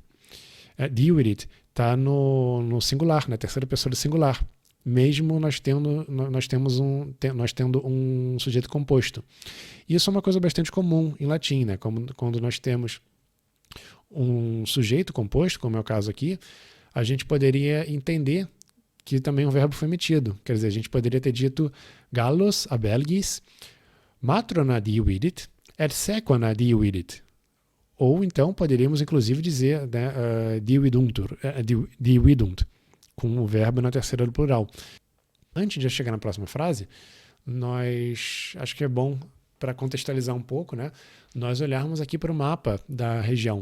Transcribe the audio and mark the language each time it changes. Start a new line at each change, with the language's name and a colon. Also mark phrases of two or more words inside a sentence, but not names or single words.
Portuguese: Dividit está no singular, na terceira pessoa do singular, mesmo nós tendo um sujeito composto. Isso é uma coisa bastante comum em latim, né? Quando nós temos um sujeito composto, como é o caso aqui, a gente poderia entender que também um verbo foi emitido. Quer dizer, a gente poderia ter dito
Latin: gallos a belgis matrona dividit et sequana dividit.
Portuguese: Ou então poderíamos inclusive dizer, né, dividunt, com o verbo na terceira do plural. Antes de chegar na próxima frase, acho que é bom, para contextualizar um pouco, né, nós olharmos aqui para o mapa da região.